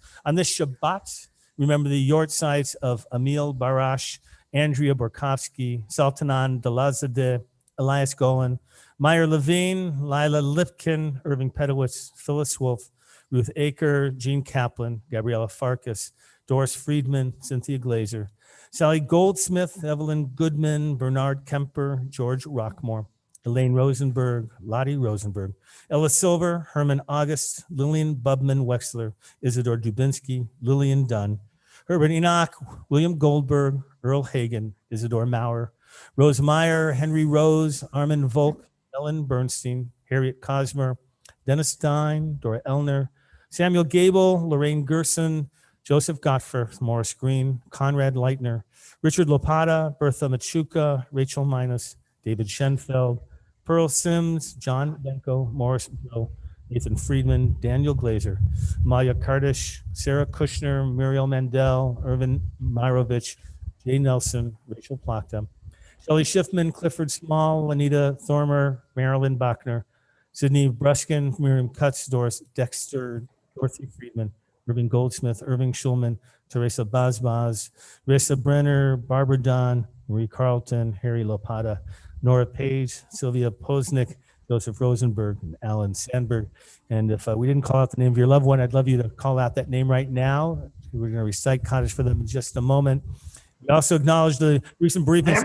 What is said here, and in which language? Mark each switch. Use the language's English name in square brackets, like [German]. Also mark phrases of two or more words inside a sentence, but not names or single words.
[English] On this Shabbat, remember the yortzites of Emil Barash, Andrea Borkowski, Sultanan Delazadeh, Elias Golan, Meyer Levine, Lila Lipkin, Irving Pedowitz, Phyllis Wolf, Ruth Aker, Jean Kaplan, Gabriella Farkas, Doris Friedman, Cynthia Glazer, Sally Goldsmith, Evelyn Goodman, Bernard Kemper, George Rockmore, Elaine Rosenberg, Lottie Rosenberg, Ella Silver, Herman August, Lillian Bubman Wexler, Isidore Dubinsky, Lillian Dunn, Herbert Enoch, William Goldberg, Earl Hagen, Isidore Maurer, Rose Meyer, Henry Rose, Armin Volk, Ellen Bernstein, Harriet Cosmer, Dennis Stein, Dora Elner, Samuel Gable, Lorraine Gerson, Joseph Gottfried, Morris Green, Conrad Leitner, Richard Lopata, Bertha Machuca, Rachel Minus, David Schenfeld, Pearl Sims, John Benko, Morris Bill, Nathan Friedman, Daniel Glazer, Maya Kardish, Sarah Kushner, Muriel Mandel, Irvin Myrovich, Jay Nelson, Rachel Plachta, Shelley Schiffman, Clifford Small, Anita Thormer, Marilyn Bachner, Sydney Bruskin, Miriam Cutts, Doris Dexter, Dorothy Friedman, Irving Goldsmith, Irving Schulman, Teresa Bazbaz, Rissa Brenner, Barbara Don, Marie Carlton, Harry Lopata, Nora Page, Sylvia Posnick, Joseph Rosenberg, and Alan Sandberg. And if we didn't call out the name of your loved one, I'd love you to call out that name right now. We're going to recite Kaddish for them in just a moment. We also acknowledge the recent bereavements.